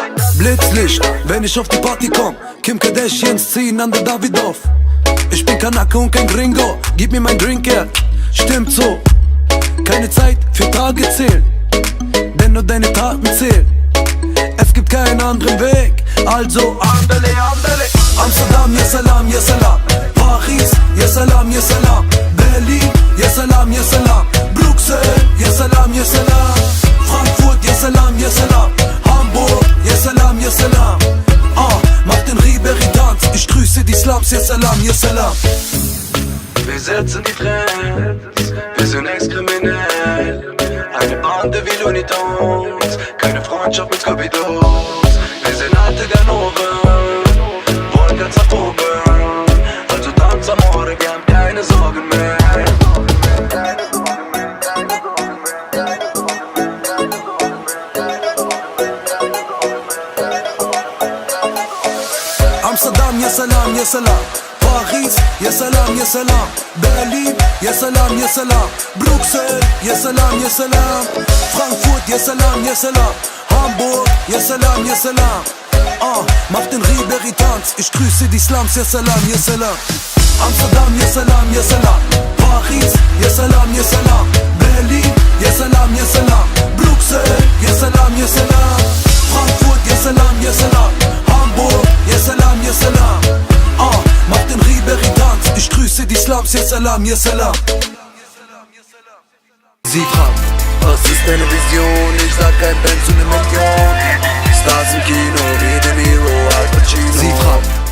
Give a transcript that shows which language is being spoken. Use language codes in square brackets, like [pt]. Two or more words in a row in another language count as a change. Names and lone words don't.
[de] Blitzlicht, wenn ich auf die Party komm. Kim Kardashians ziehen an der Davidoff. Ich bin Kanake und kein Gringo, gib mir mein Drink her. Stimmt so, keine Zeit für Tage zählen, denn nur deine Taten zählen. Es gibt keinen anderen Weg, also [es] andale, andale. [de] Amsterdam, [ar] يا سلام يا سلام. Paris, يا سلام يا سلام. Berlin, يا سلام يا سلام. Bruxelles, يا سلام يا سلام. Frankfurt, يا سلام يا سلام. Hamburg, يا سلام يا سلام. [de] Mach den Ribery-Tanz, ich grüße die Slums, [ar] يا سلام يا سلام. [de] Wir setzen die Trends, wir sind ex-kriminell. Eine Bande wie Looney Tunes, keine Freundschaft mit Scooby-Doo. Wir sind alte Ganoven, wollen ganz nach oben. Also tanz amore, wir haben keine Sorgen mehr. Amsterdam, [ar] يا سلام يا سلام. Paris, يا سلام يا سلام. Berlin, يا سلام يا سلام. Bruxelles, يا سلام يا سلام. Frankfurt, يا سلام يا سلام. Hamburg, يا سلام يا سلام. [de] Mach den Ribery-Tanz, ich grüße die Slums, [ar] يا سلام يا سلام. Amsterdam, يا سلام يا سلام. Paris, يا سلام يا سلام. Berlin, يا سلام يا سلام. Bruxelles, يا سلام يا سلام. Frankfurt, يا سلام يا سلام. Hamburg, يا سلام يا سلام. Mach den Ribery-Tanz, ich grüße die Slums, يا سلام يا سلام. [de] Sie fragt, was ist deine Vision? Ich sag kein Benz und 1 Million. Stars im Kino, wie dem Hero, Al Pacino. Sie fragt,